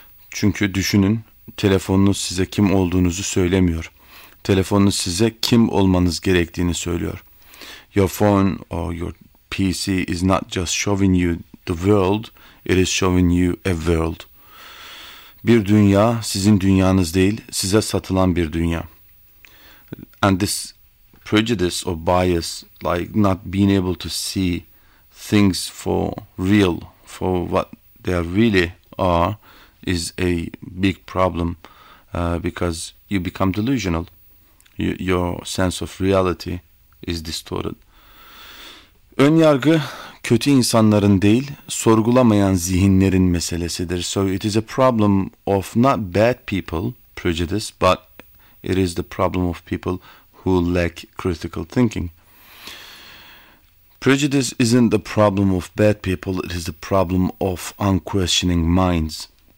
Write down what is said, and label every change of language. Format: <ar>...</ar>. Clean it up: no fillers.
<tr>Çünkü düşünün, telefonunuz size kim olduğunuzu söylemiyor. Telefonunuz size kim olmanız gerektiğini söylüyor.</tr> <en>Your phone or your PC is not just showing you the world, it is showing you a world.</en> <tr>Bir dünya sizin dünyanız değil, size satılan bir dünya.</tr> <en>And this prejudice or bias, like not being able to see things for real, for what they really are, is a big problem because you become delusional. Your sense of reality is distorted.</en> <tr>Ön yargı kötü insanların değil, sorgulamayan zihinlerin meselesidir.</tr> <en>So it is a problem of not bad people, prejudice, but it is the problem of people who lack critical thinking. Prejudice isn't the problem of bad people, it is the problem of unquestioning minds.</en>